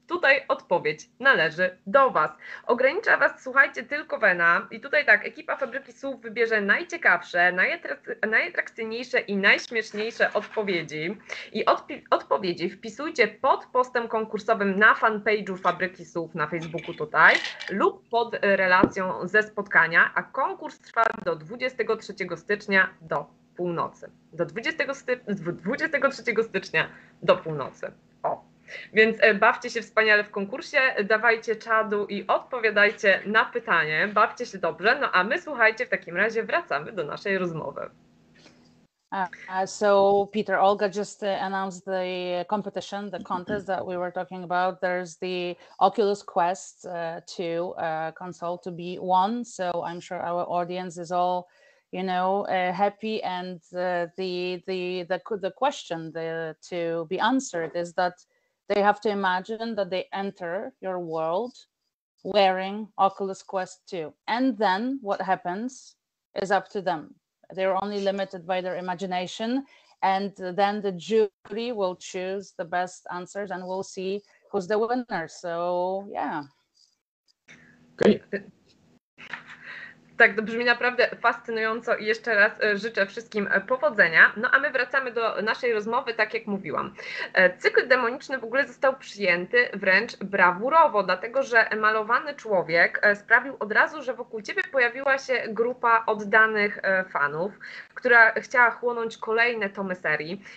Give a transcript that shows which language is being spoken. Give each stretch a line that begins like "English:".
Polish: Tutaj odpowiedź należy do Was. Ogranicza Was, słuchajcie, tylko Wena i tutaj tak, ekipa Fabryki Słów wybierze najciekawsze, najatrakcyjniejsze i najśmieszniejsze odpowiedzi i odpowiedzi wpisujcie pod postem konkursowym na fanpage'u Fabryki Słów na Facebooku tutaj lub pod relacją ze spotkania, a konkurs trwa do 23 stycznia do północy. Do 23 stycznia do północy. O. Więc bawcie się wspaniale w konkursie, dawajcie czadu i odpowiadajcie na pytanie, bawcie się dobrze, no a my, słuchajcie, w takim razie wracamy do naszej rozmowy.
English: So Peter, Olga just announced the competition, the contest that we were talking about. There's the Oculus Quest 2 console to be won, so I'm sure our audience is all, happy. And the question to be answered is that they have to imagine that they enter your world wearing Oculus Quest 2. And then what happens is up to them. They're only limited by their imagination. And then the jury will choose the best answers and we'll see who's the winner. So, yeah. Great.
Polish: Tak, to brzmi naprawdę fascynująco i jeszcze raz życzę wszystkim powodzenia. No a my wracamy do naszej rozmowy, tak jak mówiłam. Cykl demoniczny w ogóle został przyjęty wręcz brawurowo, dlatego że malowany człowiek sprawił od razu, że wokół ciebie pojawiła się grupa oddanych fanów, która chciała chłonąć kolejne tomy serii.